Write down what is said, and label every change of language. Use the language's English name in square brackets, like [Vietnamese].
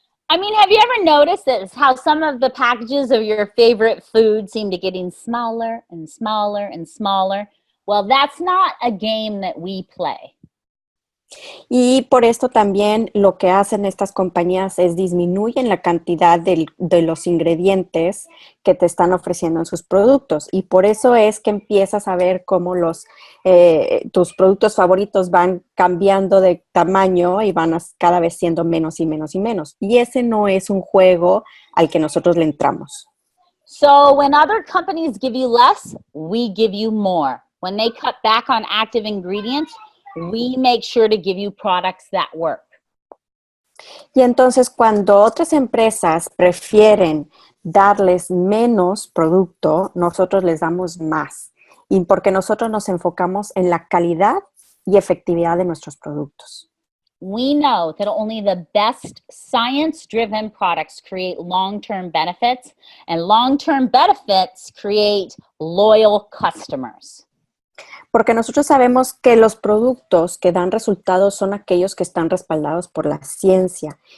[English] I mean, have you ever noticed this, how some of the packages of your favorite food seem to getting smaller and smaller and smaller? Well, that's not a game that we play. [Spanish] Y por esto también lo que hacen estas compañías es disminuyen la cantidad de los ingredientes que te están ofreciendo en sus productos. Y por eso es que empiezas a ver cómo tus productos favoritos van cambiando de tamaño y van cada vez siendo menos y menos y menos. Y ese no es un juego al que nosotros le entramos. [English] So when other companies give you less, we give you more. When they cut back on active ingredients, we make sure to give you products that work. [Spanish] Y entonces cuando otras empresas prefieren darles menos producto, nosotros les damos más. Y porque nosotros nos enfocamos en la calidad y efectividad de nuestros productos. [English] We know that only the best science-driven products create long-term benefits, and long-term benefits create loyal customers. [Spanish] Porque nosotros sabemos que los productos que dan resultados son aquellos que están respaldados por la ciencia.